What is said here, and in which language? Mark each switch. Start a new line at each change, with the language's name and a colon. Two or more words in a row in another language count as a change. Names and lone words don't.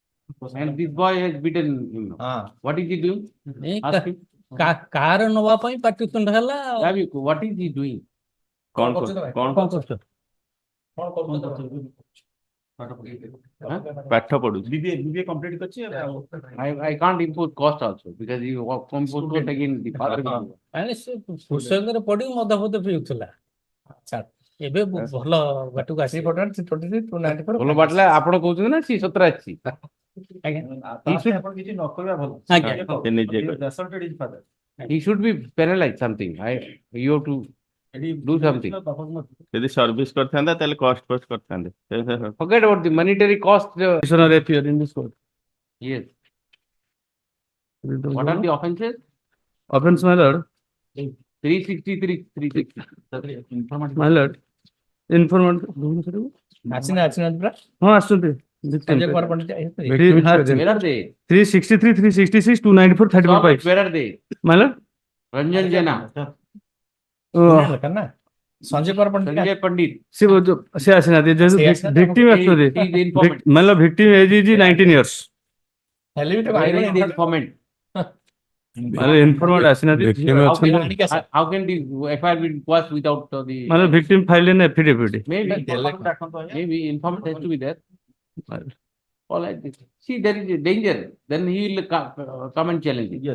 English: And this boy has beaten him. What is he doing? Ask him.
Odia: କାର ନବା ପାଇଁ ପାଟିତୁଣ୍ଡ ହେଲା ଆଉ।
English: What is he doing?
Odia: କଣ କରୁଛ? କଣ କରୁଛ? ପାଠ ପଢୁଛି।
English: BBA complete
Odia: କରିଛି ଆଉ।
English: I can't impose cost also because you impose cost again the father.
Odia: ମାନେ ସେ ପୁସ୍ତକରେ ପଢି ମଦ ଫଦ ପିଉଥିଲା। ଛାଡ଼, ଏବେ ଭଲ ବାଟକୁ ଆସି ଭଲ ବାଟିଲା ଆପଣ କହୁଛନ୍ତି ନା ସେ 17 ଆସିଛି। ଆପଣ କିଛି ନ କରିବା ଭଲ।
English: He should be penalized something. You have to do something. ଯଦି ସର୍ଭିସ କରିଥାନ୍ତା ତାହେଲେ କଷ୍ଟ ଫଷ୍ଟ କରିଥାନ୍ତେ। Forget about the monetary cost. Petitioner appear in this court. Yes. What are the offences? Offense, my lord. 363, 360. My lord. Informant.
Odia: ଆସିନାହାନ୍ତି ପରା। ହଁ ଆସୁଛନ୍ତି। ସଞ୍ଜୟ କୁମାର ପଣ୍ଡିତ ଆସିଥିଲେ।
English: Where are they? 363, 366, 294, 34. Where are they? My lord. Ranjan Jena.
Odia: ସଞ୍ଜୟ କୁମାର ପଣ୍ଡିତ
English: Sanjay Pandit.
Odia: ସେ ଆସିନାହାନ୍ତି ଯେହେତୁ victim ଆସୁଛନ୍ତି।
English: He is the informant. My lord, victim age is 19 years.
Odia: ହେଲେ ବି ତ
English: Where is the informant? My lord, informant ଆସିନାହାନ୍ତି। How can the FIR be quashed without the? My lord, victim filed an affidavit. Maybe informant has to be there. All like this. See, there is a danger. Then he will come and challenge it.